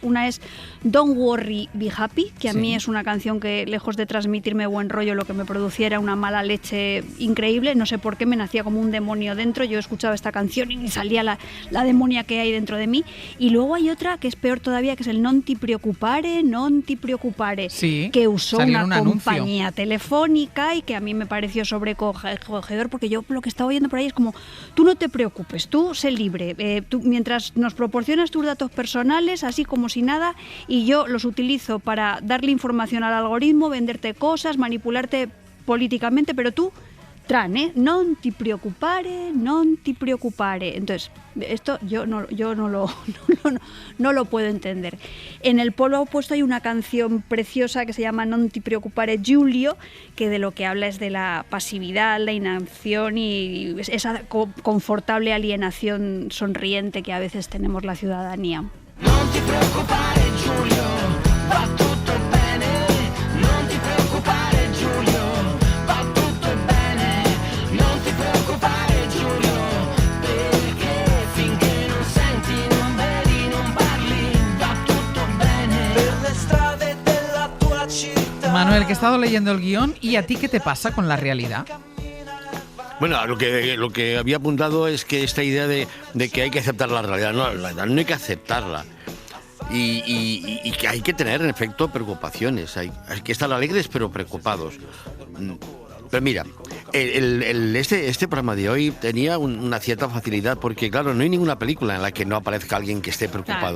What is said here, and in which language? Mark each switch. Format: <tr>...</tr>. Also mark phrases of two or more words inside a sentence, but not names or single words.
<es>Una es Don't Worry, Be Happy, que a mí es una canción que, lejos de transmitirme buen rollo, lo que me producía era una mala leche increíble. No sé por qué me nacía como un demonio dentro. Yo escuchaba esta canción y salía la demonia que hay dentro de mí. Y luego hay otra que es peor todavía, que es el non ti preoccupare, sí, que usó una anuncio compañía telefónica y que a mí me pareció sobrecogedor, porque yo lo que estaba oyendo por ahí es como, tú no te preocupes, tú sé libre, tú, mientras nos proporcionas tus datos personales, así como si nada, y yo los utilizo para darle información al algoritmo, venderte cosas, manipularte políticamente, pero tú...</es> <it>non ti preoccupare.</it> <es>Entonces, esto yo no lo puedo entender. En el polo opuesto hay una canción preciosa que se llama Non ti preoccupare Giulio, que de lo que habla es de la pasividad, la inacción y esa confortable alienación sonriente que a veces tenemos la ciudadanía.</es> <it>Non ti preoccupare Giulio, va tutto bene. Non ti preoccupare Giulio, va tutto bene. Non ti preoccupare Giulio, perché finché non senti, non vedi, non parli, va tutto bene. Per le strade della tua città.</it> <es>Manuel, que he estado leyendo el guión, ¿y a ti qué te pasa con la realidad? Bueno, lo que había apuntado es que esta idea de que hay que aceptar la realidad, no hay que aceptarla. Y que hay que tener, en efecto, preocupaciones. Hay que estar alegres pero preocupados. Pero mira, este programa de hoy tenía una cierta facilidad porque, claro, no hay ninguna película en la que no aparezca alguien que esté preocupado.</es>